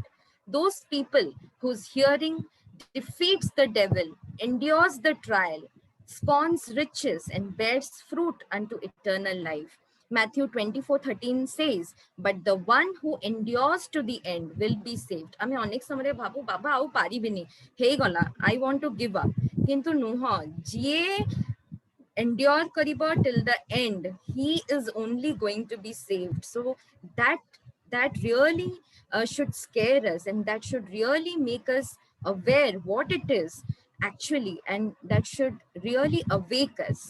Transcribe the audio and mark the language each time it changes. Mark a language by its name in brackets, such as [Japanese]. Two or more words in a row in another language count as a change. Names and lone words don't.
[English] Those people whose hearing defeats the devil, endures the trial, spawns riches, and bears fruit unto eternal life. Matthew 24:13 says, but the one who endures to the end will be saved. I mean, [Odia] ଅନେକ ସମୟରେ ଭାବୁ ବାବା ଆଉ ପାରିବିନି ହେଇଗଲା, [English] I want to give up. [Odia] କିନ୍ତୁ ନୁହଁ, ଯିଏ [English] endure kariba till the end, he is only going to be saved. So that really should scare us, and that should really make us aware what it is actually, and that should really awake us.